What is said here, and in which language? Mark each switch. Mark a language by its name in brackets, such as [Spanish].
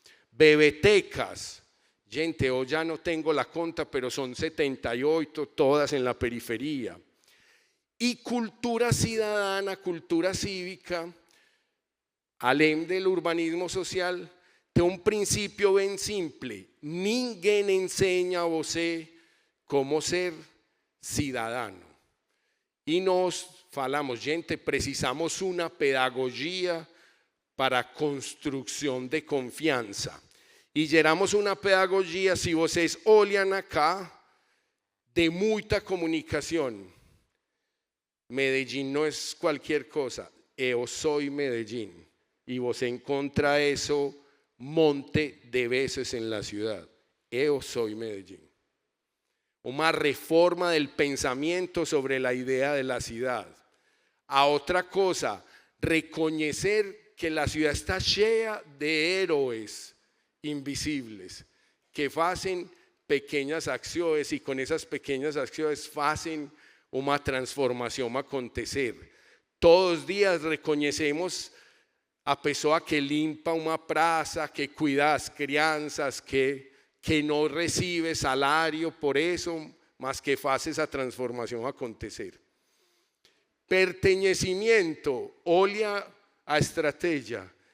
[Spanish] Bebetecas, gente, hoy ya no tengo la cuenta, pero son 78, todas en la periferia. Y cultura ciudadana, cultura cívica, [Portuguese] além [Spanish] del urbanismo social, tiene un principio bien simple. [Portuguese] Ninguém [Spanish] enseña [Portuguese] a você [Spanish] cómo ser ciudadano. Y [Portuguese] nos falamos, [Spanish] gente, [Portuguese] precisamos [Spanish] una pedagogía para construcción de confianza. Y [Portuguese] geramos [Spanish] una pedagogía, si [Portuguese] vocês olham [Spanish] acá, de mucha comunicación. Medellín no es cualquier cosa, yo soy Medellín. Y [Portuguese] vos encontra [Spanish] eso [Portuguese] monte de [Spanish] veces en la ciudad. Yo soy Medellín. Una reforma del pensamiento sobre la idea de la ciudad. A otra cosa, reconocer que la ciudad está llena de héroes invisibles que hacen pequeñas acciones y con esas pequeñas acciones hacen una transformación acontecer. Todos los días reconocemos [Portuguese] a pessoa que limpa uma praça, que cuida das crianças, que não recebe salário por isso, mas que faz essa transformação acontecer. [Spanish] Pertenecimiento, [Portuguese] olha a estratégia.